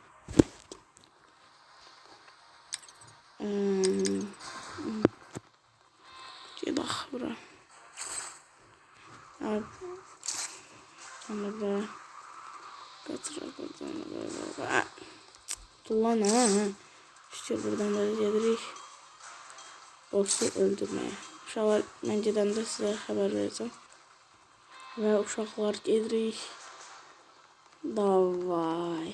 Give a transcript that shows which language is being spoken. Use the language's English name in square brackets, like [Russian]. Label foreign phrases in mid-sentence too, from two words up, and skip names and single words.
[Turkish] Gidelim bura. Abi. Onu da kaçırak oradan böyle. [Azerbaijani] Tullan ha. [Turkish] İşte buradan böyle gelirik. Boss'u öldürmeye. [Azerbaijani] Uşaqlar, mən gedəndə sizə xəbər verəcəm. Və uşaqlar gedirik. Davay.